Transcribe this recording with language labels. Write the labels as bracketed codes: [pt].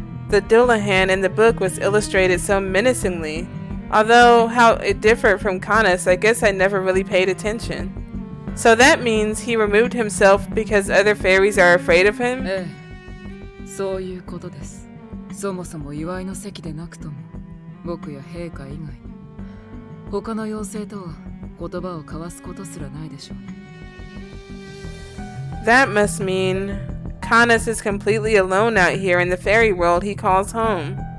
[en] The Dullahan in the book was illustrated so menacingly. Although how it differed from Canus, I guess I never really paid attention. So that means he removed himself because other fairies are afraid of him? [ja] ええ、そういうことです。そもそも祝いの席でなくとも僕や陛下以外に他の妖精とは言葉を交わすことすらないでしょうね。 [en] That must mean Canus is completely alone out here in the fairy world he calls home.